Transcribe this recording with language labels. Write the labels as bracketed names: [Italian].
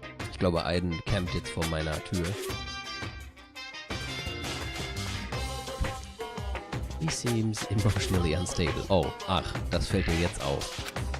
[German] Ich glaube, Aiden campt jetzt vor meiner Tür. [English] He seems emotionally unstable. [German] Oh, ach, das fällt dir jetzt auf.